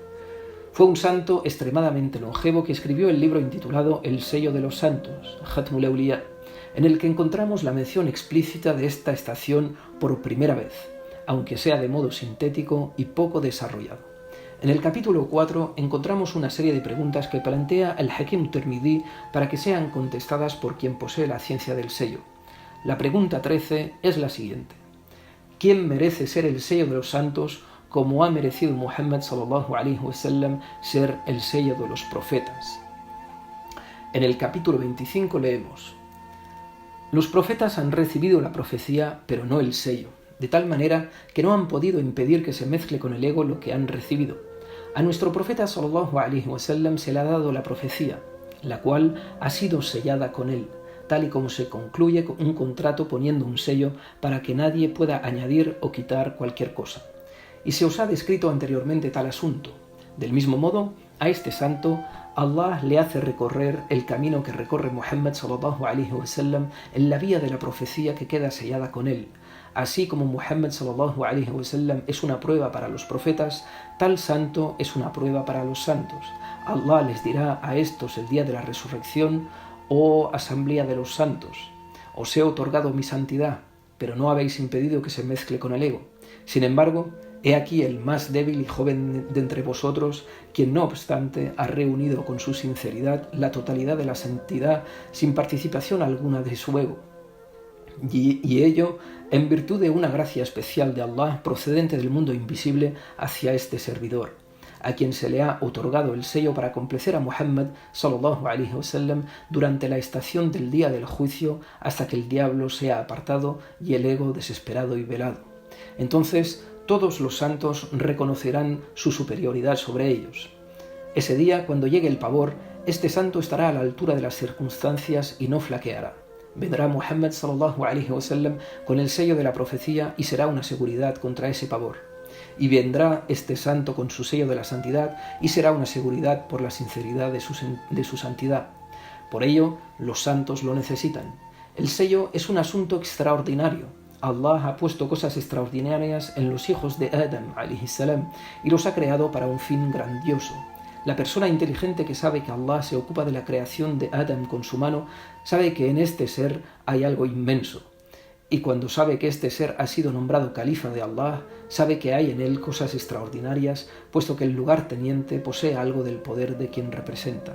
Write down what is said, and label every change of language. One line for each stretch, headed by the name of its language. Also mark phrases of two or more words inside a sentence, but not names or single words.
Spanish: Fue un santo extremadamente longevo que escribió el libro intitulado El sello de los santos, Khatmul Awliya, en el que encontramos la mención explícita de esta estación por primera vez, aunque sea de modo sintético y poco desarrollado. En el capítulo 4 encontramos una serie de preguntas que plantea el Hakim Tirmidhi para que sean contestadas por quien posee la ciencia del sello. La pregunta 13 es la siguiente: ¿quién merece ser el sello de los santos como ha merecido Muhammad
Arabic: صلى الله عليه وسلم
Spanish: ser el sello de los profetas? En el capítulo 25 leemos: los profetas han recibido la profecía, pero no el sello, de tal manera que no han podido impedir que se mezcle con el ego lo que han recibido. A nuestro profeta
Arabic: صلى الله عليه وسلم
Spanish: se le ha dado la profecía, la cual ha sido sellada con él, tal y como se concluye un contrato poniendo un sello para que nadie pueda añadir o quitar cualquier cosa. Y se os ha descrito anteriormente tal asunto. Del mismo modo, a este santo, Allah le hace recorrer el camino que recorre Muhammad
Arabic: صلى الله عليه وسلم
Spanish: en la vía de la profecía que queda sellada con él. Así como Muhammad
Arabic: صلى الله عليه وسلم
Spanish: es una prueba para los profetas, tal santo es una prueba para los santos. Allah les dirá a estos el día de la resurrección: oh asamblea de los santos, os he otorgado mi santidad, pero no habéis impedido que se mezcle con el ego. Sin embargo, he aquí el más débil y joven de entre vosotros, quien no obstante ha reunido con su sinceridad la totalidad de la santidad sin participación alguna de su ego. Y ello en virtud de una gracia especial de Allah procedente del mundo invisible hacia este servidor. a quien se le ha otorgado el sello para complacer a Muhammad
Arabic: صلى الله عليه وسلم
Spanish: durante la estación del día del juicio hasta que el diablo sea apartado y el ego desesperado y velado. Entonces todos los santos reconocerán su superioridad sobre ellos. Ese día, cuando llegue el pavor, este santo estará a la altura de las circunstancias y no flaqueará. Vendrá Muhammad
Arabic: صلى الله عليه وسلم
Spanish: con el sello de la profecía y será una seguridad contra ese pavor. Y vendrá este santo con su sello de la santidad y será una seguridad por la sinceridad de su santidad. Por ello, los santos lo necesitan. El sello es un asunto extraordinario. Allah ha puesto cosas extraordinarias en los hijos de Adam
Arabic: عليه السلام
Spanish: y los ha creado para un fin grandioso. La persona inteligente que sabe que Allah se ocupa de la creación de Adam con su mano, sabe que en este ser hay algo inmenso. Y cuando sabe que este ser ha sido nombrado califa de Allah, sabe que hay en él cosas extraordinarias, puesto que el lugarteniente posee algo del poder de quien representa.